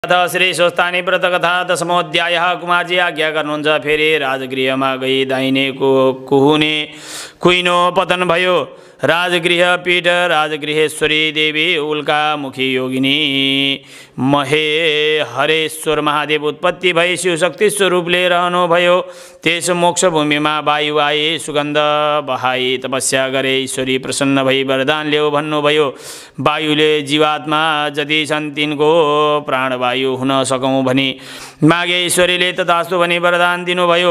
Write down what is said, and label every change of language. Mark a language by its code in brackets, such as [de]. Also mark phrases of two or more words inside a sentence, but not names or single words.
[ne] अथ श्री स्वस्तानी व्रत कथा दशमोध्याय। कुमारजी आज्ञा गर्नुहुन्छ। फेरि राजगृहमा गई दाहिने कुहुने कुइनो पतन भयो। राजगृह पीठ राजगृहेश्वरी देवी उल्का मुखी योगिनी महे हरेश्वर महादेव उत्पत्ति भई शिवशक्ति स्वरूपले रहनुभयो। त्यस मोक्ष भूमिमा वायु आए सुगन्ध बहाई तपस्या गरे ईश्वरी प्रसन्न भई वरदान ल्याऊ भन्नुभयो। वायुले जीवात्मा जति छन् तिनको प्राणवायु हुन सकौँ भनी मागे ईश्वरीले तथास्तु भनी वरदान दिनुभयो।